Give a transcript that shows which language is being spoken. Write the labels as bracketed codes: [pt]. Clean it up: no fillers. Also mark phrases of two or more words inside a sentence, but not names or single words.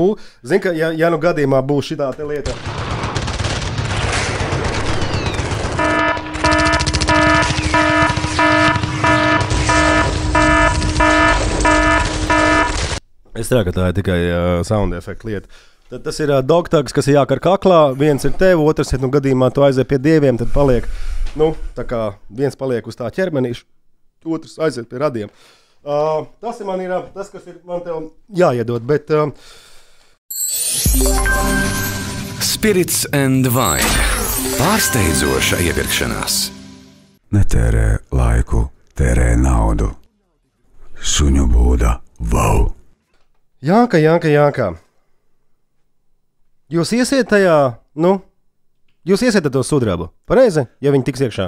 [lv] Zini, ka ja nu gadījumā būs šitā te lieta. Es ceru, ka tā ir tikai sound efekta lieta. Tad tas ir dogtags, kas ir jākar kaklā. Viens ir tev, otrs ir gadījumā tu aiziet pie dieviem, tad paliek, tā kā viens paliek uz tā ķermenīša. Otrs aiziet pie radiem. Tas ir tas, kas ir man tev jāiedod, bet... Spirits and Wine. Pārsteidzoša iepirkšanās. Netērē laiku, tērē naudu. Suņu būda, wow! Jānka. Jūs iesiet tajā, jūs iesiet to sudrabu, pareizi, ja viņi tiks iekšā?